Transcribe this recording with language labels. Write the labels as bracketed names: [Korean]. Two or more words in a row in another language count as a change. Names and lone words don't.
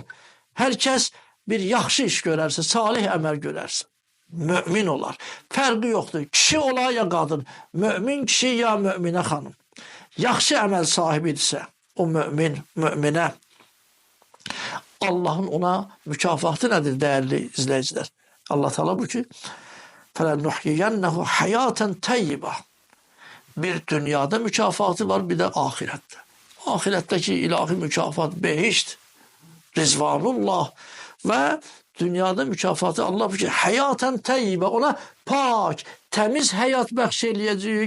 [Azerbaijani] Hər kəs bir yaxşı iş görərsə, salih əməl görərsə, mömin olar. Fərqi yoxdur. Kişi ola ya qadın, mömin kişi ya möminə xanım. Yaxşı əməl sahibidirsə, o möminə Allahın ona mükafatı nədir dəyərli izləyicilər? Allah Teala bu ki, [Arabic] فَلَنُحْيِيَنَّهُ حَيَاتًا تَيِّبًا. [Azerbaijani] Bir dünyada mükafatı var, bir də ahirətdə. Ahirətdəki ilahi mükafat behişt, rizvanullah və dünyada mükafatı Allah bu ki, [Arabic] حياة طيبة, [Azerbaijani] ona pak, təmiz həyat bəxş eləyəcəyik.